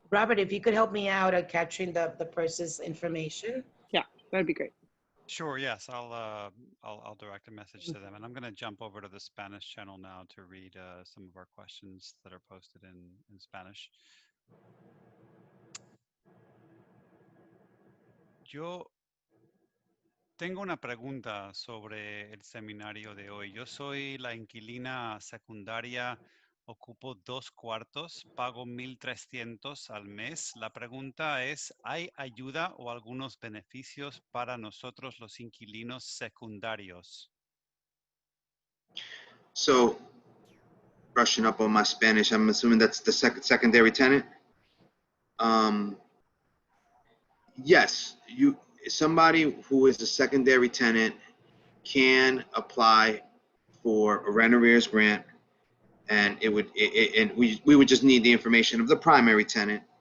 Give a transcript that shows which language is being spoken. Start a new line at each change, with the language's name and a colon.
English: Robert, if you could help me out at capturing the person's information. Yeah, that'd be great. Sure. Yes, I'll direct a message to them, and I'm going to jump over to the Spanish channel now to read some of our questions that are posted in Spanish.
Spanish: Yo tengo una pregunta sobre el seminario de hoy. Yo soy la inquilina secundaria, ocupo 2 cuartos, pago 1,300 al mes. La pregunta es, ¿hay ayuda o algunos beneficios para nosotros los inquilinos secundarios?
English: So, brushing up on my Spanish, I'm assuming that's the secondary tenant. Yes, somebody who is a secondary tenant, can apply for a rent arrears grant, and we would just need the information of the primary tenant.